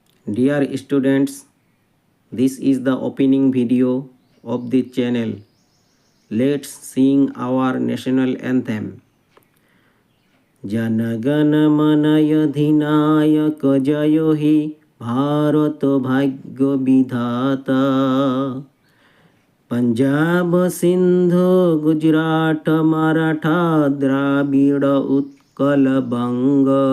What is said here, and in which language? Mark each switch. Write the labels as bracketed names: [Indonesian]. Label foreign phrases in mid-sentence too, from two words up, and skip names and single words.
[English] Dear students, this is the opening video of the channel. Let's sing our national anthem. [Hindi] जनगण मन अधिनायक जय हे भारत भाग्य विधाता पंजाब सिंधु गुजरात मराठा द्राविड़ उत्कल बंग